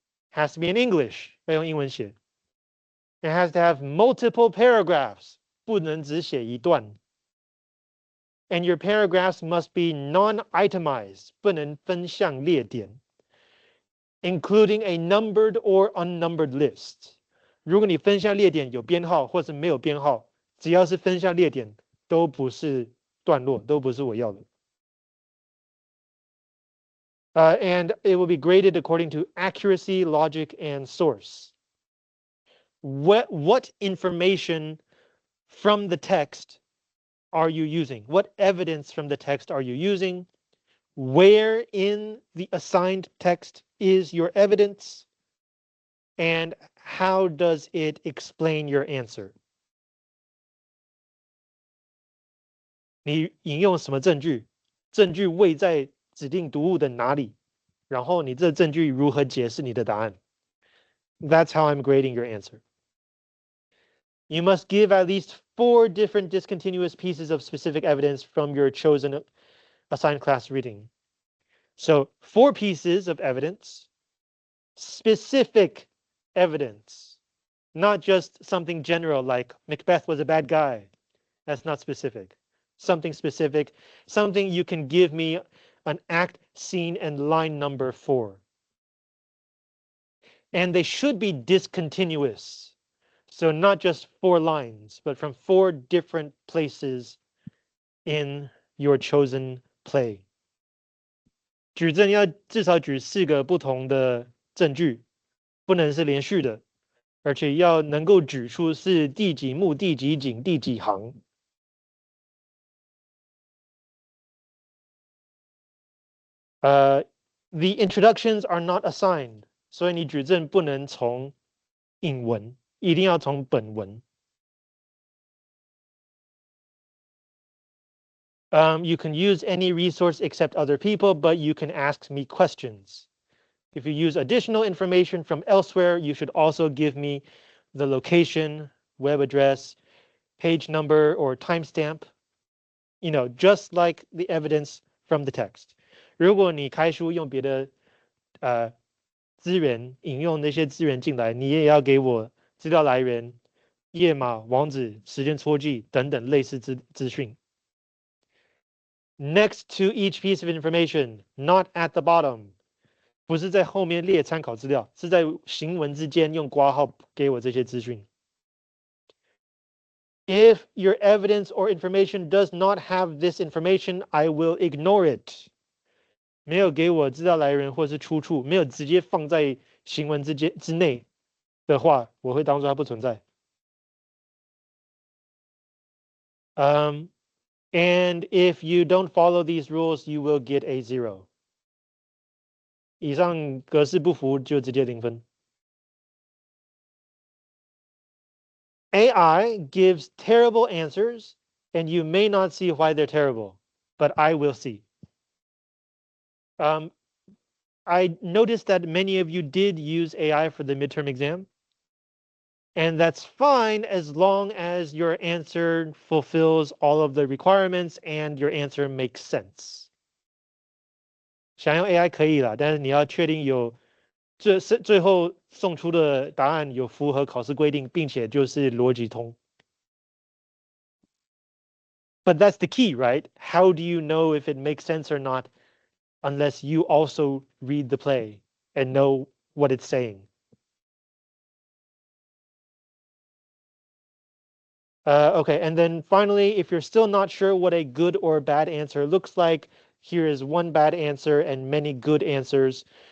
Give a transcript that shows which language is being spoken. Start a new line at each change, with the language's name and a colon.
English: Has to be in English.
Chinese: 要用英文写.
English: It has to have multiple paragraphs.
Chinese: 不能只写一段.
English: And your paragraphs must be non-itemized.
Chinese: 不能分项列点.
English: Including a numbered or unnumbered list.
Chinese: 如果你分项列点有编号或是没有编号，只要是分项列点，都不是段落，都不是我要的。
English: And it will be graded according to accuracy, logic, and source. What information from the text are you using? What evidence from the text are you using? Where in the assigned text is your evidence? And how does it explain your answer?
Chinese: 你引用什么证据？证据位在指定读物的哪里？然后你这证据如何解释你的答案？
English: That's how I'm grading your answer. You must give at least 4 different discontinuous pieces of specific evidence from your chosen assigned class reading. So 4 pieces of evidence, specific evidence, not just something general like Macbeth was a bad guy. That's not specific. Something specific, something you can give me an act, scene, and line number for. And they should be discontinuous. So not just 4 lines, but from 4 different places in your chosen play.
Chinese: 举证要至少举4个不同的证据，不能是连续的，而且要能够指出是第几幕、第几景、第几行。
English: The introductions are not assigned，
Chinese: 所以你举证不能从引文，一定要从本文。
English: You can use any resource except other people, but you can ask me questions. If you use additional information from elsewhere, you should also give me the location, web address, page number, or timestamp. Just like the evidence from the text.
Chinese: 如果你开书用别的资源引用那些资源进来，你也要给我资料来源、页码、网址、时间戳记等等类似资讯。
English: Next to each piece of information, not at the bottom.
Chinese: 不是在后面列参考资料，是在行文之间用括号给我这些资讯。
English: If your evidence or information does not have this information, I will ignore it.
Chinese: 没有给我资料来源或是出处，没有直接放在行文之内的话，我会当作它不存在。
English: And if you don't follow these rules, you will get a 0.
Chinese: 以上格式不符就直接0分。
English: AI gives terrible answers, and you may not see why they're terrible, but I will see. I noticed that many of you did use AI for the midterm exam, and that's fine as long as your answer fulfills all of the requirements and your answer makes sense.
Chinese: 想用 AI 可以啦，但是你要确定最后送出的答案有符合考试规定，并且就是逻辑通。
English: But that's the key, right? How do you know if it makes sense or not unless you also read the play and know what it's saying? Okay, and then finally, if you're still not sure what a good or bad answer looks like, here is one bad answer and many good answers.